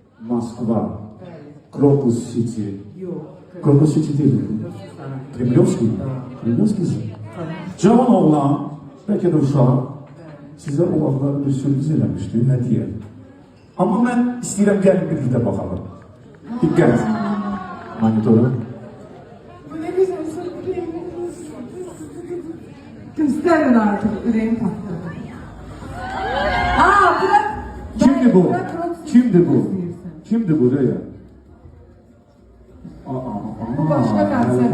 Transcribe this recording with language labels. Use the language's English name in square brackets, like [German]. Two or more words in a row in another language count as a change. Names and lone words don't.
[Turkish] Moskva, Krokus City. Yok. Krokus City değil mi? Kremlovski. Kremlovski. [Azerbaijani] Cavan oğlan, belki de uşaq, sizə o vaxtlar bir sürpriz eləmişdi, hədiyyə. Amma mən istəyirəm gəlin birlikdə baxalım. Diqqət. Monitora. [Turkish] Bu ne güzel sürpriz. Gösterin artık, yüreğim patladı. Aa, bırak. Kimdi bu? Bırak, Kimdi bu? [Azerbaijani] izleyirsin. [Turkish] Kimdi bu Röya? Bu başka konsept.